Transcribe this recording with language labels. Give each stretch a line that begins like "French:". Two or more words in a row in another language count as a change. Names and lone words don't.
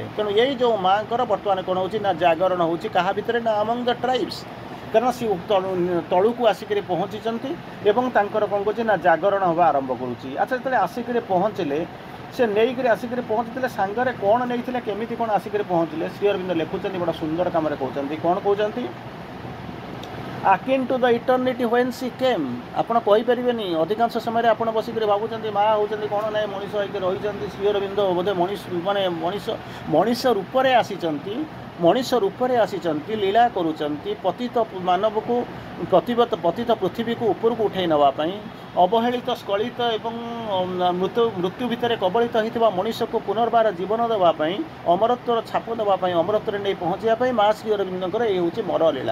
Odia: ତେଣୁ ଏଇ ଯେଉଁ ମାଆଙ୍କର ବର୍ତ୍ତମାନ କ'ଣ ହେଉଛି ନା ଜାଗରଣ ହେଉଛି କାହା ଭିତରେ ନା
English: among the tribes.
Odia: କାରଣ ସେ ତଳୁକୁ ଆସିକରି ପହଞ୍ଚିଛନ୍ତି ଏବଂ ତାଙ୍କର କ'ଣ କରୁଛି ନା ଜାଗରଣ ହେବା ଆରମ୍ଭ କରୁଛି। ଆଚ୍ଛା, ଯେତେବେଳେ ଆସିକରି ପହଞ୍ଚିଲେ, ସେ ନେଇକରି ଆସିକରି ପହଞ୍ଚିଥିଲେ, ସାଙ୍ଗରେ କ'ଣ ନେଇଥିଲେ, କେମିତି କ'ଣ ଆସିକରି ପହଞ୍ଚିଲେ? ଶ୍ରୀ ଅରବିନ୍ଦ ଲେଖୁଛନ୍ତି ବଡ଼ ସୁନ୍ଦର କାମରେ କହୁଛନ୍ତି। କ'ଣ କହୁଛନ୍ତି?
English: akin to the eternity when she came।
Odia: ଆପଣ କହିପାରିବେନି, ଅଧିକାଂଶ ସମୟରେ ଆପଣ ବସିକରି ଭାବୁଛନ୍ତି ମା ହେଉଛନ୍ତି କ'ଣ ନାହିଁ ମଣିଷ ହେଇକି ରହିଛନ୍ତି। ଶ୍ରୀ ଅରବିନ୍ଦ ବୋଧେ ମଣିଷ ରୂପରେ ଆସିଛନ୍ତି, ମଣିଷ ରୂପରେ ଆସିଛନ୍ତି, ଲୀଳା କରୁଛନ୍ତି, ପତିତ ମାନବକୁ ପତିତ ପୃଥିବୀକୁ ଉପରକୁ ଉଠାଇ ନେବା ପାଇଁ, ଅବହେଳିତ ସ୍କଳିତ ଏବଂ ମୃତ୍ୟୁ ଭିତରେ କବଳିତ ହୋଇଥିବା ମଣିଷକୁ ପୁନର୍ବାର ଜୀବନ ଦେବା ପାଇଁ, ଅମରତ୍ୱର ଛାପ ଦେବା ପାଇଁ, ଅମରତ୍ୱରେ ନେଇ ପହଞ୍ଚିବା ପାଇଁ ମା ଶ୍ରୀ ଅରବିନ୍ଦଙ୍କର ଏ ହେଉଛି ମରଲୀଳା।